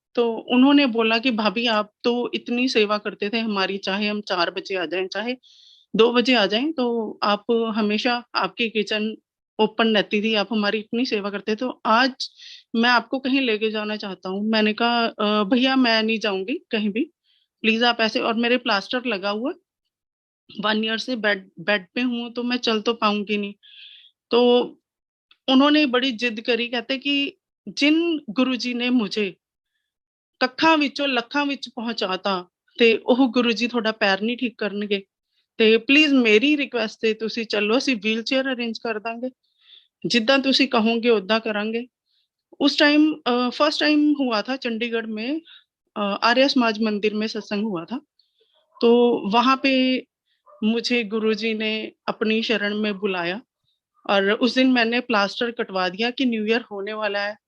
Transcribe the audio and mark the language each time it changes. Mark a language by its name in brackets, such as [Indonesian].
[Hindi] तो उन्होंने बोला कि भाभी आप तो इतनी सेवा करते थे हमारी, चाहे हम 4 बजे आ जाएं चाहे 2 बजे आ जाएं, तो आप हमेशा आपकी किचन ओपन रहती थी, आप हमारी इतनी सेवा करते, तो आज मैं आपको कहीं लेके जाना चाहता हूँ। मैंने कहा भैया मैं नहीं जाऊंगी कहीं भी, प्लीज आप ऐसे, और मेरे प्लास्टर लगा हुआ, 1 ईयर से बेड बेड पे हूँ, तो मैं चल तो पाऊंगी नहीं। तो उन्होंने बड़ी जिद करी, कहते कि जिन गुरुजी ने मुझे [Punjabi] ਕੱਖਾਂ ਵਿੱਚੋਂ ਲੱਖਾਂ ਵਿੱਚ ਪਹੁੰਚਾਤਾ ਤੇ ਉਹ ਗੁਰੂ ਜੀ ਤੁਹਾਡਾ ਪੈਰ ਨਹੀਂ ਠੀਕ ਕਰਨਗੇ, ਤੇ ਪਲੀਜ਼ ਮੇਰੀ ਰਿਕੁਐਸਟ ਤੇ ਤੁਸੀਂ ਚੱਲੋ, ਅਸੀਂ ਵੀਲ ਚੇਅਰ ਅਰੇਂਜ ਕਰ ਦਾਂਗੇ, ਜਿੱਦਾਂ ਤੁਸੀਂ ਕਹੋਗੇ ਉਦਾਂ ਕਰਾਂਗੇ। [Hindi] उस टाइम फर्स्ट टाइम हुआ था चंडीगढ़ में, आर्य समाज मंदिर में सत्संग हुआ था। तो वहां पे मुझे गुरुजी ने अपनी शरण में बुलाया, और उस दिन मैंने प्लास्टर कटवा दिया कि न्यू ईयर होने वाला है।